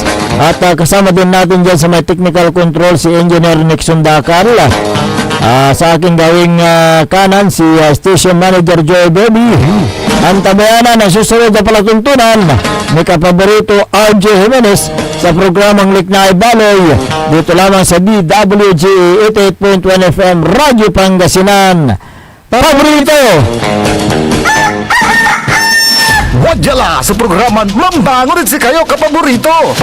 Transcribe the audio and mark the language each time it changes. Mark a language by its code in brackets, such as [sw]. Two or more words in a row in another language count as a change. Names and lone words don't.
[tl] At kasama din natin dyan sa may technical control si Engineer Nixon Dakar. Sa aking gawing kanan si Station Manager Joy Baby. Ang tabayanan ng susunod na palatuntunan ni kapaborito RJ Jimenez sa programang Liknaay Baloy dito lamang sa DWG 88.1 FM Radyo Pangasinan. Paborito! [pag] Wadyala sa programan Mambangon si kayo kapaborito.